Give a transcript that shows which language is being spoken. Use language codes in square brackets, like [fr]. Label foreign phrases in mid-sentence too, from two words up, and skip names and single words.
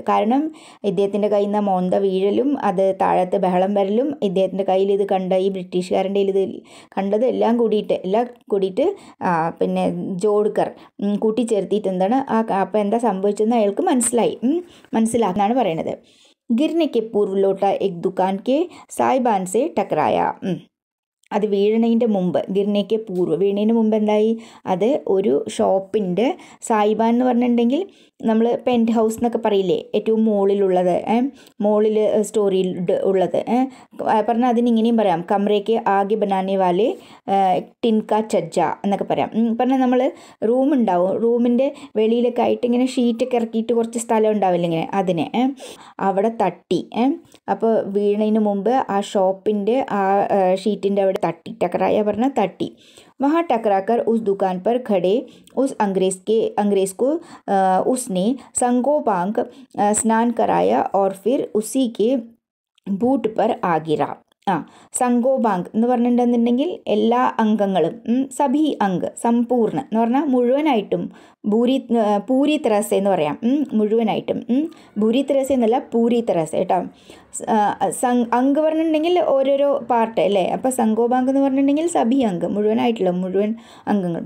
[ml] കാരണം ഇദ്ദേഹത്തിൻ്റെ കയ്യിൽ നിന്ന് മോന്ത വീഴലും അത് താഴത്ത് ബഹളം വരലും ഇദ്ദേഹത്തിൻ്റെ കയ്യിൽ ഇത് കണ്ട ഈ ബ്രിട്ടീഷുകാരൻ്റെ ഇത് കണ്ടത് എല്ലാം കൂടിയിട്ട് പിന്നെ ജോഡ്കർ കൂട്ടിച്ചേർത്തിയിട്ട് എന്താണ് അപ്പോൾ എന്താ സംഭവിച്ചതെന്ന് അയാൾക്ക് മനസ്സിലാക്കാനാണ് പറയണത്. [hi] गिरने के पूर्व लोटा एक दुकान के साइबान से टकराया. [ml] അത് വീഴണതിൻ്റെ മുമ്പ്, [hi] गिरने के पूर्व [ml] വീണതിന് മുമ്പ് എന്തായി, അത് ഒരു ഷോപ്പിൻ്റെ സായിബാൻ എന്ന് പറഞ്ഞിട്ടുണ്ടെങ്കിൽ നമ്മൾ [en] pent house [ml] എന്നൊക്കെ പറയില്ലേ, ഏറ്റവും മുകളിലുള്ളത്, മുകളിൽ സ്റ്റോറിയിൽ ഉള്ളത് പറഞ്ഞാൽ അതിനിങ്ങനെയും പറയാം, [hi] कमरे के आगे बनाने वाले टीन का छज्जा [ml] എന്നൊക്കെ പറയാം. പറഞ്ഞാൽ നമ്മൾ റൂമുണ്ടാവും, റൂമിൻ്റെ വെളിയിലൊക്കെ ആയിട്ട് ഇങ്ങനെ ഷീറ്റൊക്കെ ഇറക്കിയിട്ട് കുറച്ച് സ്ഥലം ഉണ്ടാവില്ല ഇങ്ങനെ, അതിനെ അവിടെ തട്ടി. അപ്പോൾ വീണതിന് മുമ്പ് ആ ഷോപ്പിൻ്റെ ആ ഷീറ്റിൻ്റെ അവിടെ തട്ടി, ടക്കറായ പറഞ്ഞാൽ തട്ടി. [hi] वहाँ टकराकर उस दुकान पर खड़े उस अंग्रेज़ को उसने संगोपांग स्नान कराया और फिर उसी के बूट पर आ गिरा. [ml] സംഗോബാങ്ക് എന്ന് പറഞ്ഞിട്ടുണ്ടെന്നുണ്ടെങ്കിൽ എല്ലാ അംഗങ്ങളും, [hi] सभी अंग, [ml] സമ്പൂർണ്ണ എന്ന് പറഞ്ഞാൽ മുഴുവനായിട്ടും, [hi] पूरी तरह [ml] എന്ന് പറയാം, മുഴുവനായിട്ടും, [hi] भूरी तरह [ml] എന്നല്ല [hi] पूरी तरह [ml] കേട്ടോ. അങ്ക് പറഞ്ഞിട്ടുണ്ടെങ്കിൽ ഓരോരോ പാർട്ട് അല്ലേ, അപ്പോൾ സംഗോബാങ്ക് എന്ന് പറഞ്ഞിട്ടുണ്ടെങ്കിൽ [hi] सभी अंग, [ml] മുഴുവൻ അംഗങ്ങളും.